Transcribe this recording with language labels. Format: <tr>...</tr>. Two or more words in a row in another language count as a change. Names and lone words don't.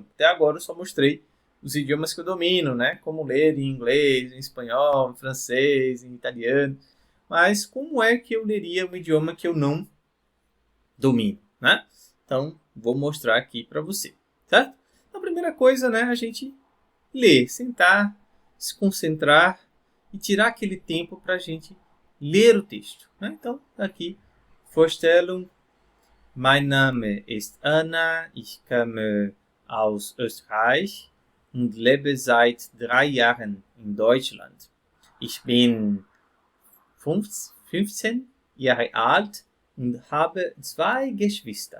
<pt>Até agora eu só mostrei os idiomas que eu domino, né, como ler em inglês, em espanhol, em francês, em italiano, mas como é que eu leria um idioma que eu não domino, né? Então, vou mostrar aqui para você, certo? Então, a primeira coisa, né, a gente ler, sentar, se concentrar e tirar aquele tempo para a gente ler o texto, né? Então, aqui,</pt> <de>Vorstellung. Mein Name ist Anna, ich komme aus Österreich und lebe seit 3 Jahren in Deutschland. Ich bin 15 Jahre alt und habe 2 Geschwister.</de>